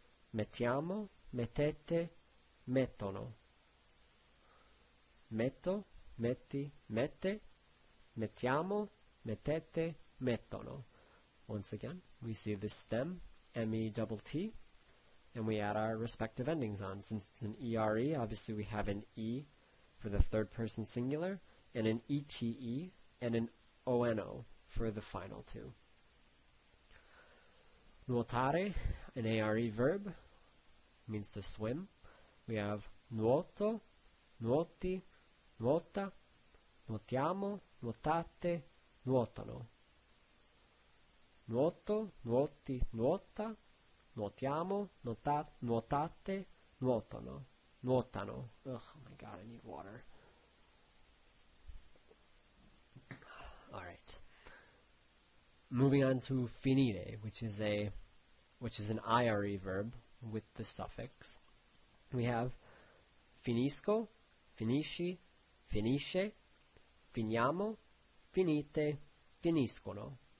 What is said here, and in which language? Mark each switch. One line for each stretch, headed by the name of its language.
Italian: Mettiamo, mettete, mettono. Metto, metti, mette. Mettiamo, mettete, mettono.
English: Once again, we see the stem, M-E-T-T, and we add our respective endings on. Since it's an E-R-E, obviously we have an E for the third person singular, and an E-T-E, and an O-N-O for the final two. Nuotare, an ARE verb, means to swim.
Italian: We have nuoto, nuoti, nuota, nuotiamo, nuotate, nuotano. Nuoto, nuoti, nuota, nuotiamo, nuotate, nuotano. Nuotano.
English: Ugh, oh my god, I need water. Alright. Moving on to
Italian: finire,
English: which is an IRE verb with the suffix. We have
Italian: finisco, finisci, finisce, finiamo, finite, finiscono.